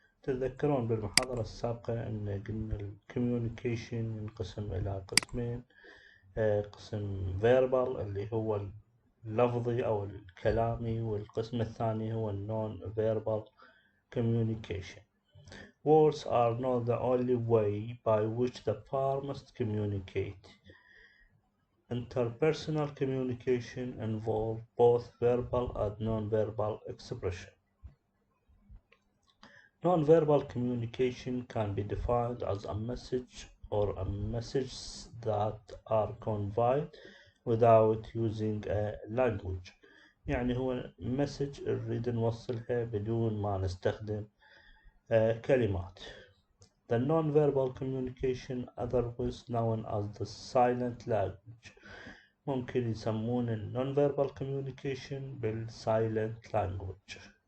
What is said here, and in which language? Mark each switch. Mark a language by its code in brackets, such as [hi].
[ar] تتذكرون بالمحاضرة السابقة ان قلنا الكوميونيكيشن ينقسم الى قسمين. قسم فيربال اللي هو اللفظي او الكلامي، والقسم الثاني هو النون فيربال communication. [en] Words are not the only way by which the party must communicate. Interpersonal communication involves both verbal and non-verbal expression. Non-verbal communication can be defined as a message or a message that are conveyed without using a language. [ar] يعني هو message نريد نوصلها بدون ما نستخدم كلمات. [en] The non-verbal communication, otherwise known as the silent language. [ar] ممكن يسمون non-verbal communication بالsilent language.